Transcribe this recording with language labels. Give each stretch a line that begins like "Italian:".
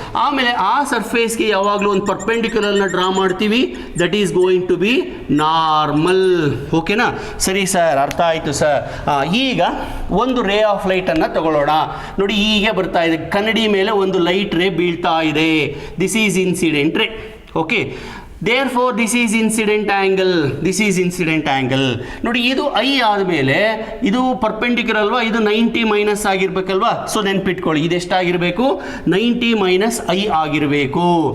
Kannada: ಆಮೇಲೆ ಆ ಸರ್ಫೇಸ್ಗೆ ಯಾವಾಗಲೂ ಒಂದು ಪರ್ಪೆಂಡಿಕ್ಯುಲರ್ನ ಡ್ರಾ ಮಾಡ್ತೀವಿ,
English: That is going to be normal.
Kannada: ಓಕೆನಾ? ಸರಿ ಸರ್, ಅರ್ಥ ಆಯಿತು ಸರ್. ಈಗ ಒಂದು ರೇ ಆಫ್ ಲೈಟನ್ನು ತಗೊಳ್ಳೋಣ. ನೋಡಿ, ಹೀಗೆ ಬರ್ತಾ ಇದೆ, ಕನ್ನಡಿ ಮೇಲೆ ಒಂದು ಲೈಟ್ ರೇ ಬೀಳ್ತಾ ಇದೆ.
English: This is incident ray. Okay, therefore this is incident angle.
Kannada: ನೋಡಿ, ಇದು I ಆದಮೇಲೆ ಇದು ಪರ್ಪೆಂಡಿಕ್ಯುಲರ್ ಅಲ್ವಾ, ಇದು 90 ಮೈನಸ್ ಆಗಿರ್ಬೇಕಲ್ವಾ. ಸೊ ನೆನ್ಪಿಟ್ಕೊಳ್ಳಿ, ಇದೆಷ್ಟಾಗಿರಬೇಕು? 90 ಮೈನಸ್ I ಆಗಿರಬೇಕು.